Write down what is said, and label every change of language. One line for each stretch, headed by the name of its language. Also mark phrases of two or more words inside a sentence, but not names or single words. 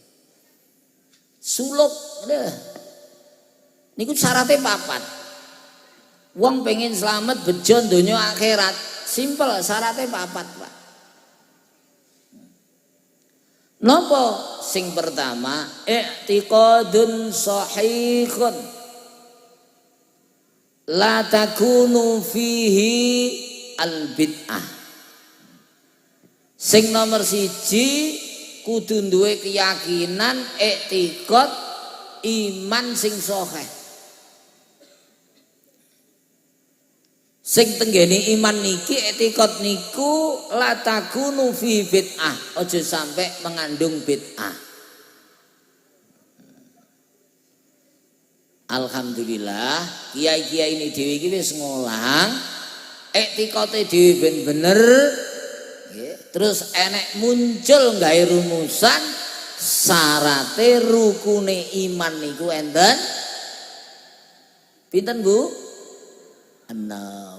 Javanese: Suluk niku syaratnya papat. Wong pengen selamat bejo donya akhirat, simpel syaratnya papat, Pak. Napa sing pertama
Arabic: i'tiqadun sahihun la takunu fihi al bid'ah.
Javanese: Sing nomor siji kudu duwe keyakinan i'tiqad iman sing sahih. Sing tenggene iman niki i'tiqad niku
Arabic: la takunu fi bid'ah,
Javanese: aja sampai mengandung bid'ah. Alhamdulillah kiai-kiai ini dhewe iki wis ngolang i'tiqate dhewe ben bener. Terus enek muncul gawe rumusan syarate rukune iman niku enten pinten, Bu? 6.